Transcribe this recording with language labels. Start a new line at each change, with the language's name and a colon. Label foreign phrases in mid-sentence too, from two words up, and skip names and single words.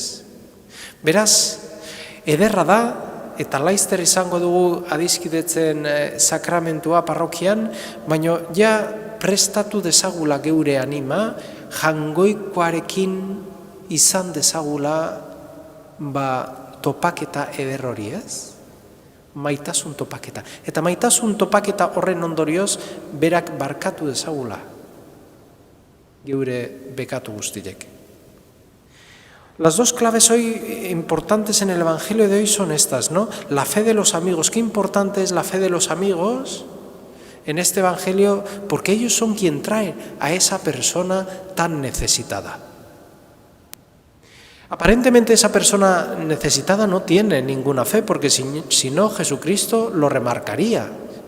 Basque: Beraz, ederra da, eta laizter izango dugu adiskidetzen sakramentua parrokian, baino ja prestatu dezagula geure anima, jangoikoarekin izan dezagula topaketa eder hori, ez? Maitasun topaketa. Eta maitasun topaketa horren ondorioz berak barkatu dezagula geure bekatu guztiek.
Spanish: Las dos claves hoy importantes en el Evangelio de hoy son estas, ¿no? La fe de los amigos. Qué importante es la fe de los amigos en este Evangelio, porque ellos son quien traen a esa persona tan necesitada. Aparentemente esa persona necesitada no tiene ninguna fe, porque si no, Jesucristo lo remarcaría.